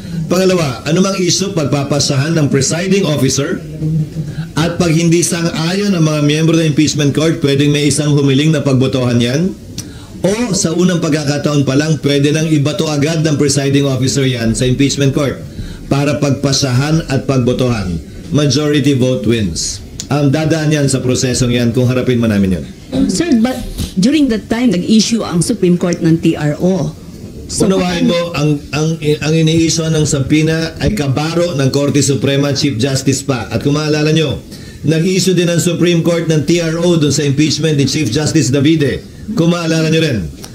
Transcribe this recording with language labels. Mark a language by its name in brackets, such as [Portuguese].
[Filipino] Pangalawa, ano mang issue pagpapasahan ng presiding officer at pag hindi sang-ayon ang mga miyembro ng impeachment court, pwedeng may isang humiling na pagbotohan yan o sa unang pagkakataon pa lang, pwede nang ibato agad ng presiding officer yan sa impeachment court para pagpasahan at pagbotohan. [English] Majority vote wins. [Filipino] Dadaan yan sa prosesong yan kung harapin man namin yun. [English] Sir, but during that time, nag-issue ang Supreme Court ng TRO. So, [Filipino] unawain mo, ang ini-issue ng subpoena ay kabaro ng Korte Suprema Chief Justice pa. At kung maalala nyo, nag-issue din ang Supreme Court ng TRO dun sa impeachment ni Chief Justice Davide. Kung maalala nyo rin.